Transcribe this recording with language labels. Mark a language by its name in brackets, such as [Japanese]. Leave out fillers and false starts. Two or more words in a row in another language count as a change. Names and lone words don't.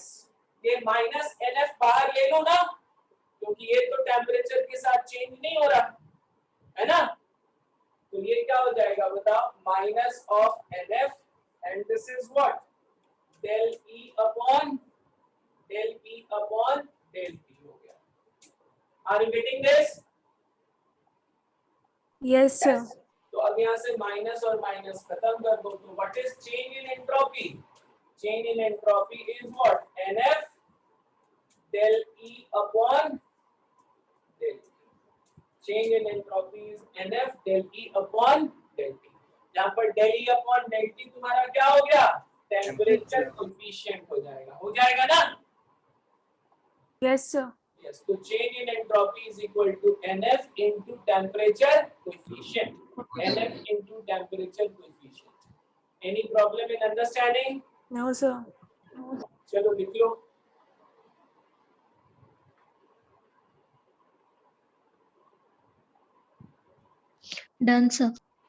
[Hindi] ये [English] minus NF [Hindi] बाहर ले लो ना क्योंकि ये तो टेम्परेचर के साथ चेंज नहीं हो रहा है ना. तो ये क्या हो जाएगा बताओ? [English] minus of NF and this is what? del E upon del T [Hindi] हो गया. [English] are you getting this? Yes, sir. [Hindi] तो अब यहाँ से माइनस और माइनस खत्म कर दो तो [English] what is change in entropy? change in entropy is what? NF del E upon del T. Change in entropy is NF del E upon del T. [Hindi] यहाँ पर [English] del E upon del T [Hindi] तुम्हारा क्या हो गया? [English] temperature coefficient [Hindi] हो जाएगा ना? Yes, sir. Yes. तो [English] change in entropy is equal to NF into temperature coefficient. NF into temperature coefficient. Any problem in understanding? No, sir. [Hindi] चलो लिख लो. [English] done sir.